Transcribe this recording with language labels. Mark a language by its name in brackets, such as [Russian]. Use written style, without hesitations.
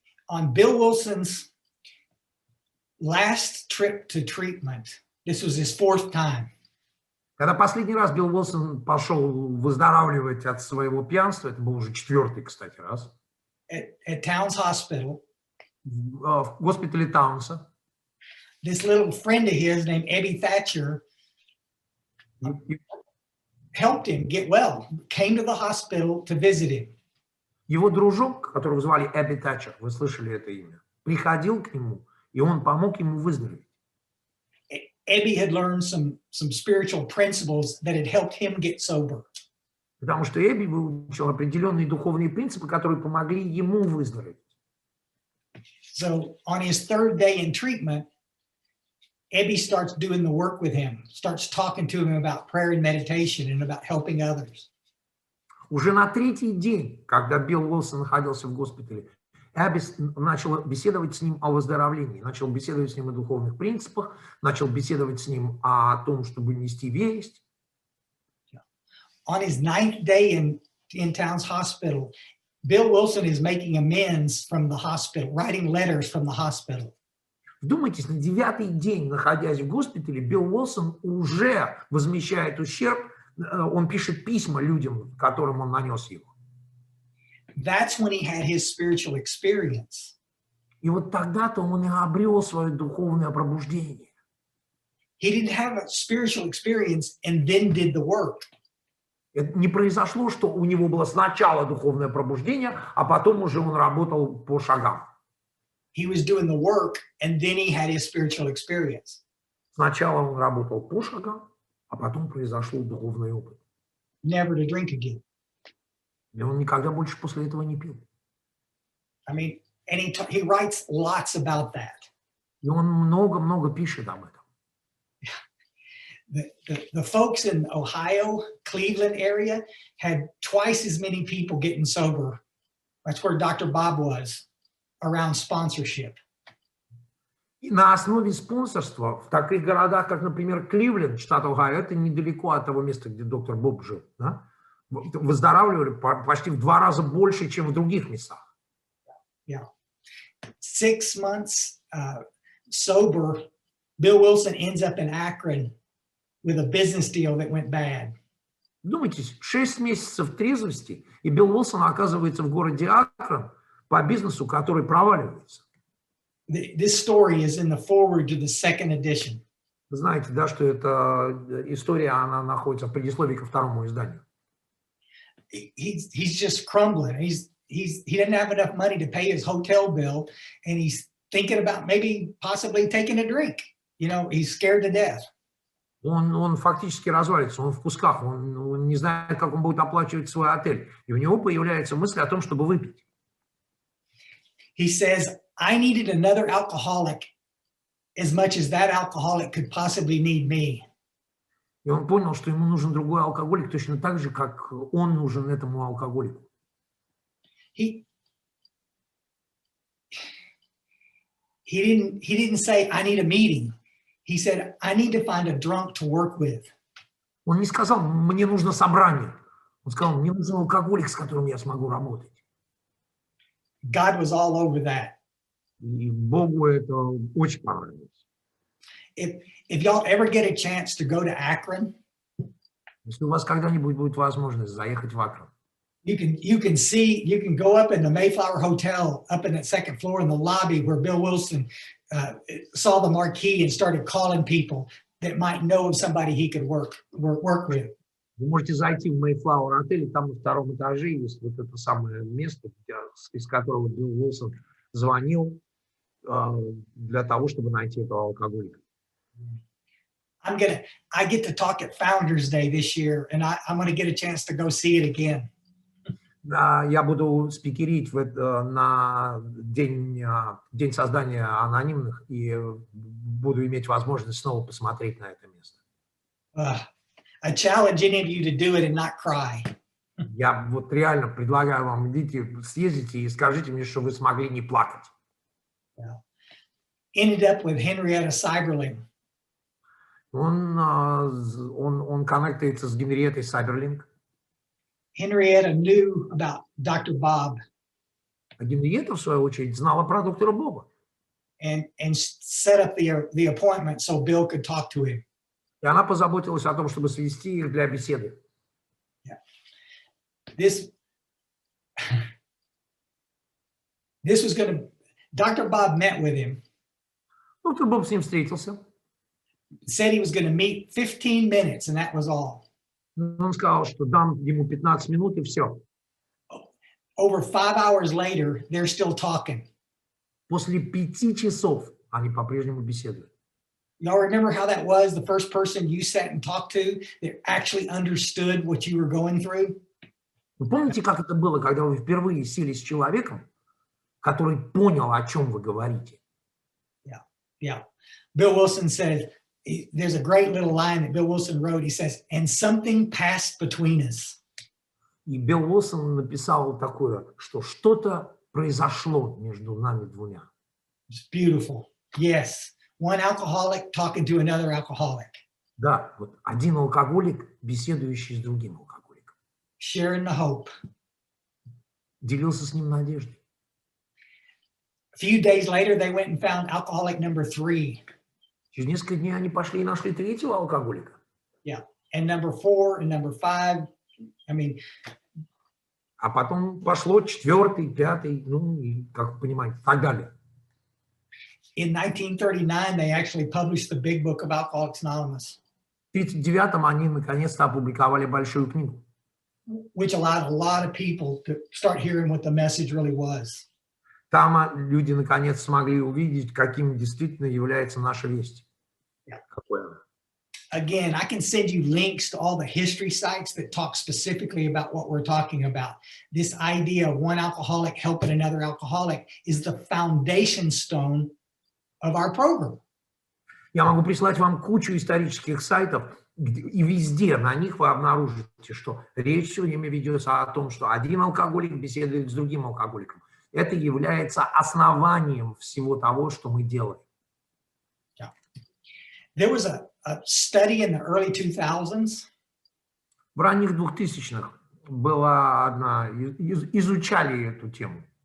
[English] On Bill Wilson's last trip to treatment, this was his 4th time. [Russian] Когда последний раз Билл Уилсон пошел выздоравливать от своего пьянства, это был уже 4-й, кстати, раз, [English] at Towns Hospital, [Russian] в госпитале Таунса, [English] this little friend of his named Abby Thatcher helped him get well, came to the hospital to visit him. [Russian] Его дружок, которого звали Эбби Тэтчер, вы слышали это имя, приходил к нему, и он помог ему выздороветь. [English] Abby had learned some spiritual principles that had helped him get sober. [Russian] Потому что Эбби выучил определенные духовные принципы, которые помогли ему выздороветь. [English] So on his 3rd day in treatment, Abby starts doing the work with him, starts talking to him about prayer and meditation and about helping others. [Russian] Уже на 3-й день, когда Билл Уилсон находился в госпитале, Эбби начал беседовать с ним о выздоровлении, начал беседовать с ним о духовных принципах, начал беседовать с ним о том, чтобы нести весть. [English] On his 9th day in Towns Hospital, Bill Wilson is making amends from the hospital, writing letters from the hospital. [Russian] Вдумайтесь, на 9-й день, находясь в госпитале, Билл Уилсон уже возмещает ущерб, он пишет письма людям, которым он нанес его. [English] That's when he had his spiritual experience. [Russian] И вот тогда-то он и обрел свое духовное пробуждение. [English] He didn't have a spiritual experience and then did the work. [Russian] Это не произошло, что у него было сначала духовное пробуждение, а потом уже он работал по шагам. [English] He was doing the work and then he had his spiritual experience. [Russian] Сначала он работал по шагам, а потом произошел духовный опыт. [English] Never to drink again. [Russian] И он никогда больше после этого не пил. [English] I mean, and he writes lots about that. [Russian] И он много-много пишет об этом. [English] The folks in Ohio, Cleveland area had twice as many people getting sober. That's where Dr. Bob was, around sponsorship. [Russian] И на основе спонсорства в таких городах, как, например, Кливленд, штат Ohio, это недалеко от того места, где доктор Боб жил, да? Выздоравливали почти в 2 раза больше, чем в других местах. [English] Yeah. 6 months sober, Bill Wilson ends up in Akron with a business deal that went bad. [Russian] Думайте, 6 месяцев трезвости, и Билл Уилсон оказывается в городе Акрон по бизнесу, который проваливается. [English] This story is in the foreword to the 2nd edition. [Russian] Вы знаете, да, что эта история, она находится в предисловии ко 2-му изданию. [English] He's just crumbling. He didn't have enough money to pay his hotel bill, and he's thinking about maybe possibly taking a drink. You know, he's scared to death. [Russian] Он фактически развалится, он в кусках, он не знает, как он будет оплачивать свой отель. И у него появляется мысль о том, чтобы выпить. [English] He says, I needed another alcoholic as much as that alcoholic could possibly need me. [Russian] И он понял, что ему нужен другой алкоголик, точно так же, как он нужен этому алкоголику. [English] He didn't say, I need a meeting. He said, I need to find a drunk to work with. [Russian] Он не сказал, мне нужно собрание. Он сказал, мне нужен алкоголик, с которым я смогу работать. [English] God was all over that. [Russian] И Богу это очень понравилось. [English] If y'all ever get a chance to go to Akron, [Russian] Если у вас когда-нибудь будет возможность заехать в Акрон, [English] you can go up in the Mayflower Hotel up in that second floor in the lobby where Bill Wilson saw the marquee and started calling people that might know of somebody he could work with. [Russian] вы можете зайти в Mayflower отель, и там на втором этаже есть вот это самое место, из которого Билл Уилсон звонил для того, чтобы найти этого алкоголика. [English] I get to talk at Founders Day this year, and I'm going to get a chance to go see it again. [Russian] Я буду спикерить на день создания анонимных и буду иметь возможность снова посмотреть на это место. [English] I challenge any of you to do it and not cry. [Russian] Я вот реально предлагаю вам, идите, съездите и скажите мне, что вы смогли не плакать. [English] Ended up with Henrietta Seiberling. [Russian] Он коннектается с Генриеттой Сайберлинг. [English] Henrietta knew about Dr. Bob. [Russian] А Генриетта, в свою очередь, знала про доктора Боба. [English] And set up the appointment so Bill could talk to him. [Russian] И она позаботилась о том, чтобы свести их для беседы. [English] This was going to, Dr. Bob met with him. [Russian] Доктор Боб с ним встретился. [English] Said he was going to meet 15 minutes and that was all. [Russian] Он сказал, что дам ему 15 минут и все. [English] Over 5 hours later, they're still talking. [Russian] После 5 часов они по-прежнему беседуют. [English] Y'all remember how that was? The first person you sat and talked to that actually understood what you were going through? [Russian] Вы помните, как это было, когда вы впервые сели с человеком, который понял, о чем вы говорите? [English] Yeah. Bill Wilson said, there's a great little line that Bill Wilson wrote. He says, and something passed between us. [Russian] И Билл Уилсон написал такое, что что-то произошло между нами двумя. [English] It's beautiful. Yes. One alcoholic talking to another alcoholic. [Russian] Да, вот один алкоголик, беседующий с другим алкоголиком. [English] Sharing the hope. [Russian] Делился с ним надеждой. [English] A few days later, they went and found alcoholic number 3. [Russian] Через несколько дней они пошли и нашли третьего алкоголика. [English] Yeah. And number 4 and number 5. I mean, [Russian] а потом пошло 4-й, 5-й, ну, и, как вы понимаете, так далее. [English] In 1939, they actually published the big book of Alcoholics Anonymous. [Russian] В 1939-м они наконец-то опубликовали большую книгу. [English] Which allowed a lot of people to start hearing what the message really was. [Russian] Там люди наконец смогли увидеть, каким действительно является наша весть. Какой она. [English] Again, I can send you links to all the history sites that talk specifically about what we're talking about. This idea of one alcoholic helping another alcoholic is the foundation stone of our program. [Russian] Я могу прислать вам кучу исторических сайтов, и везде на них вы обнаружите, что речь все время ведется о том, что один алкоголик беседует с другим алкоголиком. Это является основанием всего того, что мы делаем. [English] There was a study in the early 2000s. [Russian] В ранних 2000-х была одна, изучали эту тему.